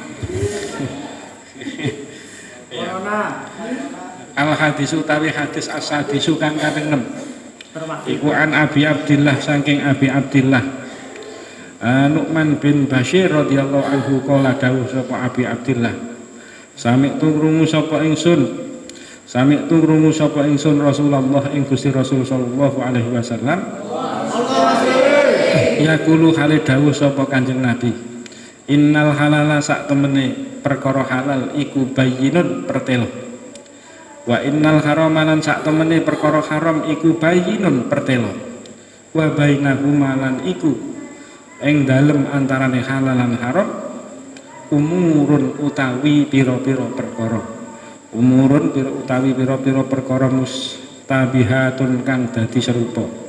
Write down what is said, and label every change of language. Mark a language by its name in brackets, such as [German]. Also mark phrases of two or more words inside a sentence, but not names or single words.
[Arabic] الحديث [Javanese] utawi [Arabic] حديث السادس [Javanese] kang kaping 6 iku [Arabic] عن أبي عبد الله [Javanese] saking Abi Abdillah [Arabic] نعمان بن بشير رضي الله عنه قال [Javanese] dawuh sapa Abi Abdillah Sami'tu krungu sapa ingsun Rasulullah ing Gusti Rasul [Arabic] صلى الله عليه وسلم [Javanese] yaqulu hale dawuh sapa Kanjeng Nabi [Arabic] إن الحلال [Javanese] sak temene perkara halal iku bayyinun pertelo [Arabic] وإن الحرام [Javanese] lan sak temene perkara haram iku bayyinun pertelo [Arabic] وبينهما [Javanese] lan iku ing dalem antarane halal lan haram umurun utawi pira-pira perkara umurun utawi pira-pira perkara mustabihatun kang dadi serupa